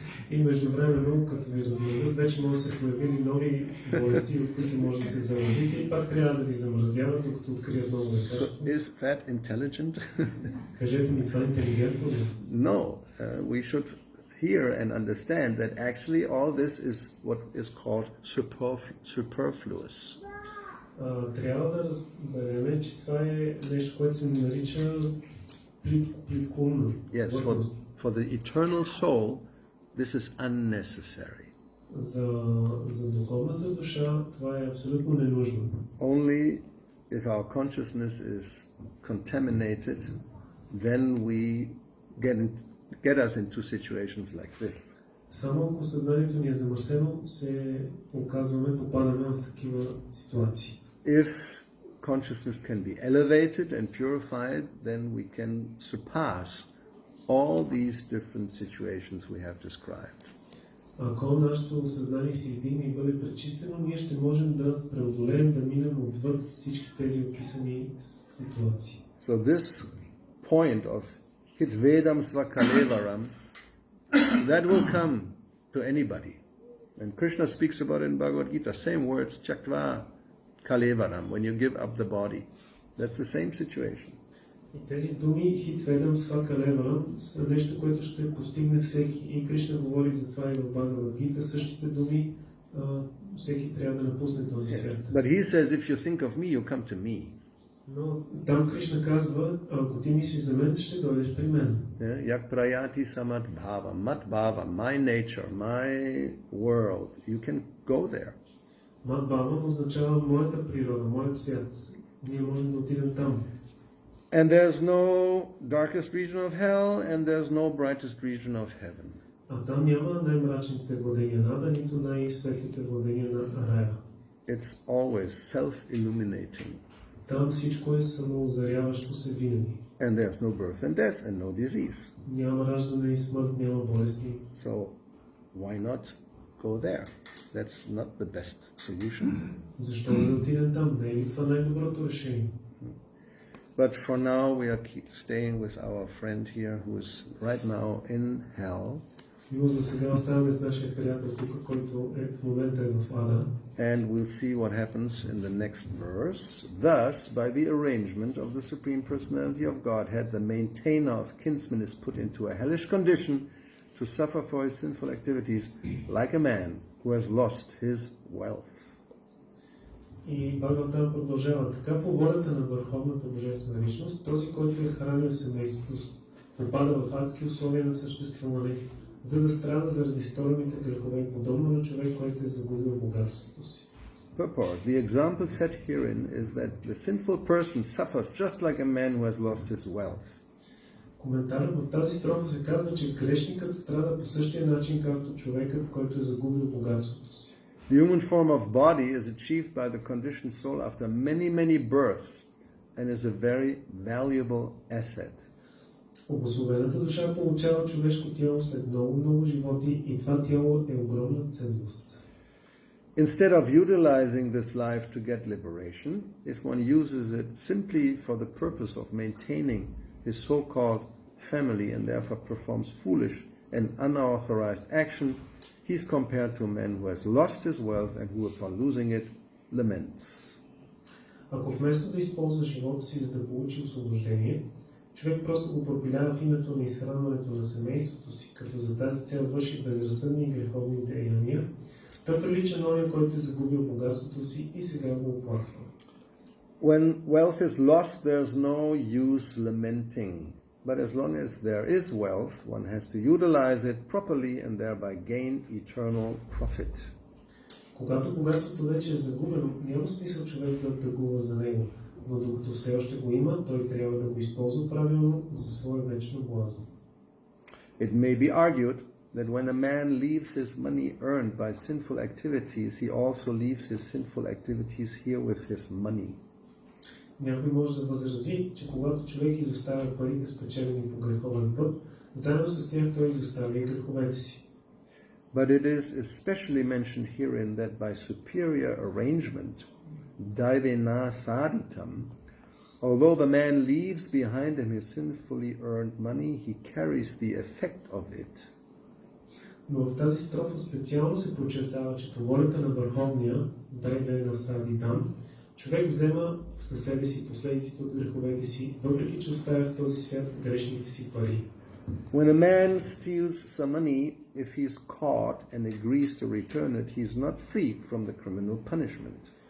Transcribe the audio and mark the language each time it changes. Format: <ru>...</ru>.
<bg>И междувременно, като ви размразят, вече може да се появили нови болести, от които може да се заразите и пак трябва да ви замразяват, докато открият ново лекарство.</bg> <en>So is that intelligent?</en> <bg>Кажете ми, това интелигентно ли?</bg> <en>No, we should hear and understand that actually all this is what is called superfluous.</en> <bg>Трябва да разберем, че това е нещо, което се нарича плиткоумно.</bg> <en>Yes, for the eternal soul, this is unnecessary.</en> <bg>За духовната душа това е абсолютно ненужно.</bg> <en>Only if our consciousness is contaminated, then we get us into situations like this.</en> <bg>Само ако съзнанието ни е замърсено, се попадаме в такива ситуации.</bg> <en>If consciousness can be elevated and purified, then we can surpass all these different situations we have described.</en> <bg>Ако нашето съзнание се издигне и бъде пречистено, ние ще можем да преодолеем, да минем отвъд всички тези описани ситуации.</bg> <en>So this point of</en> <sa>Hitvedam Svakalevaram,</sa> <en>that will come to anybody. And Krishna speaks about it in Bhagavad Gita, same words,</en> <sa>Chaktva Kalevaram,</sa> <en>when you give up the body. That's the same situation.</en> <bg>И тези думи, Хитведам Свакалеварам, са нещо, което ще постигне всеки. И Кришна говори за това и в Бхагавад Гита. Същите думи всеки трябва да напусне този</bg> <en>Yes.</en> <bg>свят.</bg> <en>But he says, if you think of me, you come to me.</en> <bg>Но там Кришна казва, ако ти мислиш за мен, ще дойдеш при мен.</bg> <sa>Yak prayati samat bhava, mat bhava,</sa> <en>my nature, my world. You can go there.</en> <bg>Мат Бава означава моята природа, моят свят. Ние можем да отидем там.</bg> <en>And there's no darkest region of hell, and there's no brightest region of heaven.</en> <bg>А там няма най-мрачните владения на Ада, нито най-светлите владения на Рая.</bg> <en>It's always self-illuminating.</en> <bg>Там всичко е самоозаряващо се винаги.</bg> <en>And there's no birth and death and no disease.</en> <bg>Няма раждане и смърт, няма болести.</bg> <en>So why not go there? That's not the best solution.</en> <bg>Защо да отидем там? Не е ли това най-доброто решение?</bg> <en>But for now we are staying with our friend here who is right now in hell.</en> <bg>Но за сега оставаме с нашия приятел тук, който в момента е в Ада.</bg> <en>And we'll see what happens in the next verse. Thus, by the arrangement of the Supreme Personality of Godhead, the maintainer of kinsmen is put into a hellish condition to suffer for his sinful activities like a man who has lost his wealth.</en> <bg>И Бхагаватам продължава. Така по волята на Върховната Божествена Личност, този, който е хранил семейството, попада в адски условия на съществуване, за да страда заради сторените грехове, подобно на човек, който е загубил богатството си.</bg> <en>Purport. The example set herein is that the sinful person suffers just like a man who has lost his wealth.</en> <bg>Коментарът в тази строфа се казва, че грешникът страда по същия начин, както човекът, който е загубил богатството си.</bg> <en>The human form of body is achieved by the conditioned soul after many, many births and is a very valuable asset.</en> <bg>Обособената душа получава човешко тяло след много животи и това тяло е огромна ценност.</bg> <en>Instead of utilizing this life to get liberation, if one uses it simply for the purpose of maintaining his so-called family and therefore performs foolish and unauthorized action, he is compared to a man who has lost his wealth and who upon losing it laments.</en> <bg>Ако вместо да използва живота си за да получи освобождение, човек просто го пропилява в името на изхранването на семейството си, като за тази цел върши безразсъдни и греховни деяния, той прилича на оня, който е загубил богатството си и сега го оплаква.</bg> <en>When wealth is lost, there's no use lamenting. But as long as there is wealth, one has to utilize it properly and thereby gain eternal profit.</en> <bg>Когато богатството вече е загубено, няма смисъл човек да тъгува за него, но докато все още го има, той трябва да го използва правилно за свое вечно благо.</bg> <en>It may be argued that when a man leaves his money earned by sinful activities, he also leaves his sinful activities here with his money.</en> <bg>Някой може да възрази, че когато човек изоставя парите спечелени по греховен път, заедно с тях той изоставя и греховете си.</bg> <en>But it is especially mentioned herein that by superior arrangement,</en> <sa>daivena saditam,</sa> <en>although the man leaves behind him his sinfully earned money, he carries the effect of it.</en> <bg>Но в тази строфа специално се подчертава, че по волята на Върховния,</bg> <sa>daivena saditam,</sa> <bg>човек взема със себе си последиците от греховете си, въпреки че оставя в този свят грешните си пари.</bg> <en>When a man steals some money, if he is caught and agrees to return it, he is not free from the criminal punishment.</en>